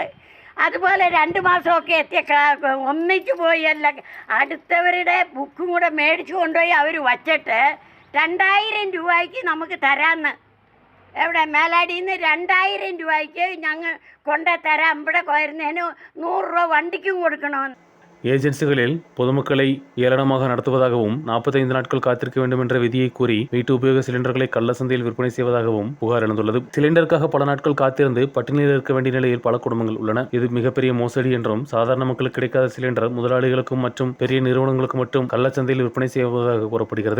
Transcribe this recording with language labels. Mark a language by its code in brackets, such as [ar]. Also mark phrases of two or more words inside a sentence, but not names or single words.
[ml] അതുപോലെ 2 മാസമൊക്കെ എത്തിയ ഒന്നിച്ചു പോയി അല്ല അടുത്തവരുടെ ബുക്കും കൂടെ മേടിച്ചു കൊണ്ടുപോയി അവർ വച്ചിട്ട് 2000 രൂപയ്ക്ക് നമുക്ക് തരാമെന്ന്, എവിടെ മേലാടിയിൽ നിന്ന് 2000 രൂപയ്ക്ക് ഞങ്ങൾ കൊണ്ടു തരാം, ഇവിടെ വരുന്നതിന് 100 രൂപ വണ്ടിക്കും കൊടുക്കണമെന്ന്. [ta] ஏஜென்சிகளில் பொதுமக்களை ஏளனமாக நடத்துவதாகவும் 45 நாட்கள் காத்திருக்க வேண்டும் என்ற விதியை கூறி வீட்டு உபயோக சிலிண்டர்களை கள்ளச்சந்தையில் விற்பனை செய்வதாகவும் புகார் எழுந்துள்ளது. சிலிண்டருக்காக பல நாட்கள் காத்திருந்து பட்டினியில் இருக்க வேண்டிய நிலையில் பல குடும்பங்கள் உள்ளன. இது மிகப்பெரிய மோசடி என்றும் சாதாரண மக்களுக்கு கிடைக்காத சிலிண்டர் முதலாளிகளுக்கும் மற்றும் பெரிய நிறுவனங்களுக்கு மட்டும் கள்ளச்சந்தையில் விற்பனை செய்வதாக கூறப்படுகிறது.